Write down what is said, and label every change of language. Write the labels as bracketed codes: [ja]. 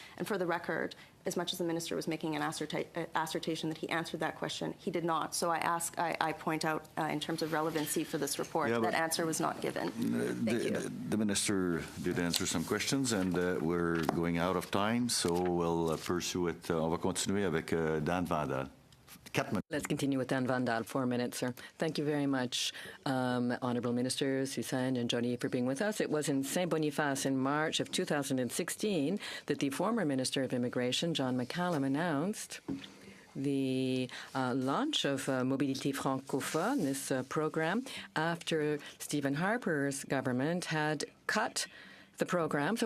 [en] And for the record, as much as the minister was making an assertion that he answered that question, he did not. So I point out in terms of relevancy for this report, that answer was not given. Thank you. The minister did answer some questions, and we're going out of time, so we'll pursue it. [fr] On va continuer avec Dan Vandal. [en] Let's continue with Dan Vandal, 4 minutes, sir. Thank you very much, Honourable Ministers, Suzanne and Johnny, for being with us. It was in Saint-Boniface in March of 2016 that the former Minister of Immigration, John McCallum, announced the launch of Mobilité Francophone, this program, after Stephen Harper's government had cut the program.